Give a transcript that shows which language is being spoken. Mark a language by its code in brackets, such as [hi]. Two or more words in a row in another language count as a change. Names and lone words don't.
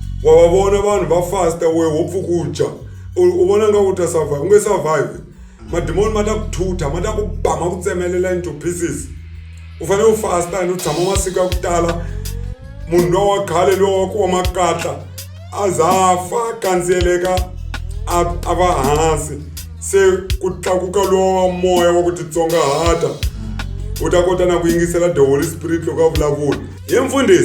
[ts] wa vona vanhu va fasta we hopfu kuja u vona nga u ta survive unge survive mademoni ma ta ku thutha ma ta ku bama ku tsemelela [en] into pieces [ts] u fanele u fasta and u tshama masiku ya ku tala munhu lowa wa khale lowa wa ku wa makatla azafa kandzieleka a va hansi se ku tlakuka lowa moya wa ku titsongahata u ta kota na ku yingisela [en] the Holy Spirit [ts] loko a vulavula hi mfundhisi